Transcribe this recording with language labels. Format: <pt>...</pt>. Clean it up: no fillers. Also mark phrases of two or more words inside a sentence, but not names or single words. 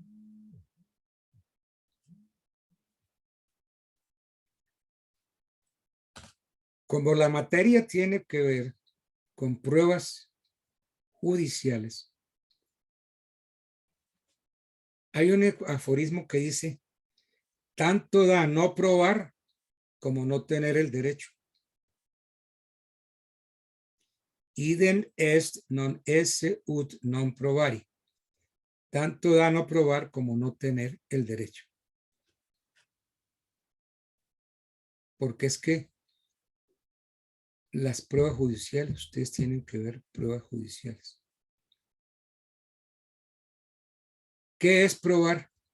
<es>Como la materia tiene que ver con pruebas judiciales, hay un aforismo que dice: tanto da no probar como no tener el derecho.</es> <la>Idem est non esse ut non provari.</la> <es>Tanto da no probar como no tener el derecho. Porque es que las pruebas judiciales, ustedes tienen que ver pruebas judiciales. ¿Qué es probar?</es>